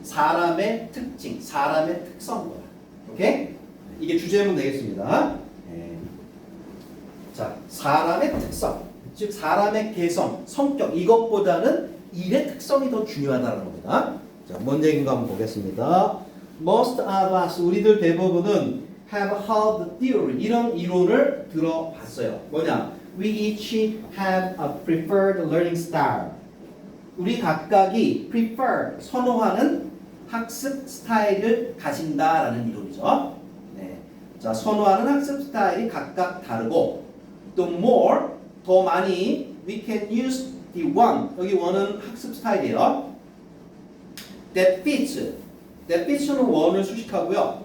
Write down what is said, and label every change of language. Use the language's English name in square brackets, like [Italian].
[Korean] 사람의 특징, 사람의 특성과. 오케이? 이게 주제문 되겠습니다. 자, 사람의 특성. 즉 사람의 개성, 성격 이것보다는 일의 특성이 더 중요하다는 겁니다. 자, 뭔 얘기인가 한번 보겠습니다. [English] Most of us, [Korean] 우리들 대부분은 [English] have heard the theory, [Korean] 이런 이론을 들어봤어요. 뭐냐? [English] We each have a preferred learning style. [Korean] 우리 각각이 prefer, 선호하는 학습 스타일을 가진다라는 이론이죠. 네. 자, 선호하는 학습 스타일이 각각 다르고 또 more, 더 많이 [English] we can use the one. [Korean] 여기 one은 학습 스타일이에요. [English] That fits [Korean] 는 one을 수식하고요.